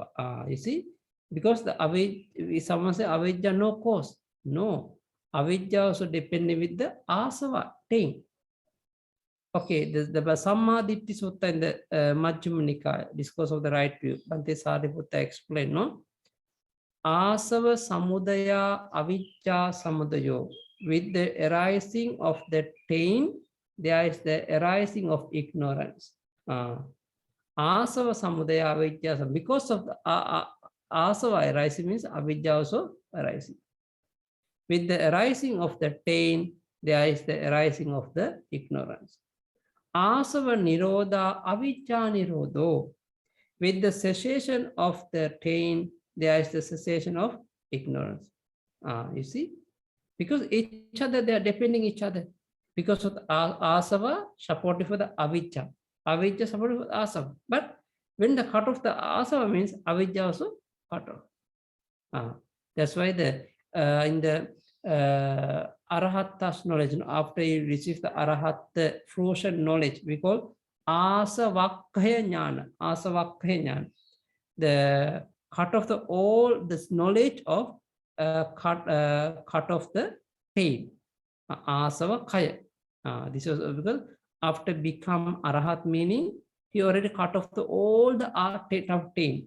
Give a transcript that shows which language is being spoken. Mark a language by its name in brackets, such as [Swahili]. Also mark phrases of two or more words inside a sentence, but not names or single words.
[English] You see, because the avijja, someone say avijja no cause. No, avijja also depending with the asava, taint. Okay, the Samma Ditti Sutta in the Majjhima Nikaya, discourse of the right view, Bhante Sariputta explained, no? [Pali] Asava samudaya avijja samudayo. [English] With the arising of the taint, there is the arising of ignorance. [Pali] Asava samudaya avijja, [English] because of the asava arising means avijja also arising. With the arising of the taint, there is the arising of the ignorance. [Pali] Asava nirodha avijja nirodho. [English] With the cessation of the taint, there is the cessation of ignorance. You see, because each other, they are depending each other. Because of the asava supportive for the avijja, avijja supportive for the asava. But when the cut off the asava means avijja also cut off. That's why in the arahatta's knowledge, after you receive the arahatta fruition knowledge, we call [Pali] asavakkaya jnana. Asavakkaya jnana. [English] The cut off the all this knowledge of cut off the pain. Asavakkaya. This was because after become arahat, meaning he already cut off all the state of pain.